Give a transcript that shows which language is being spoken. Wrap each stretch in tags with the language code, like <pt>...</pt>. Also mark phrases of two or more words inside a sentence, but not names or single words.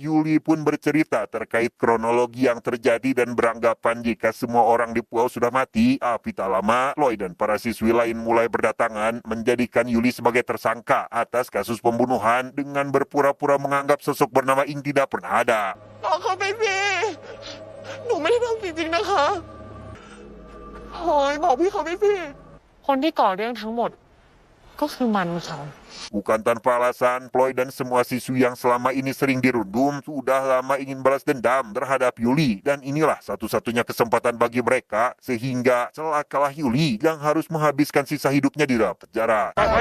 <id>Yuli pun bercerita terkait kronologi yang terjadi dan beranggapan jika semua orang di pulau sudah mati. Tapi tak lama, Ploy dan para siswi lain mulai berdatangan menjadikan Yuli sebagai tersangka atas kasus pembunuhan dengan berpura-pura menganggap sosok bernama Ing tidak pernah ada.</id> <th>บอกเขาไปสิ หนูไม่ได้ทำจริงๆนะคะโอ้ยบอกพี่เขาไปสิ คนที่ก่อเรื่องทั้งหมดก็คือมันค่ะ</th> <id>Bukan tanpa alasan, Ploy dan semua siswi yang selama ini sering dirundung sudah lama ingin balas dendam terhadap Yuli. Dan inilah satu-satunya kesempatan bagi mereka, sehingga celakalah Yuli yang harus menghabiskan sisa hidupnya di dalam penjara.</id>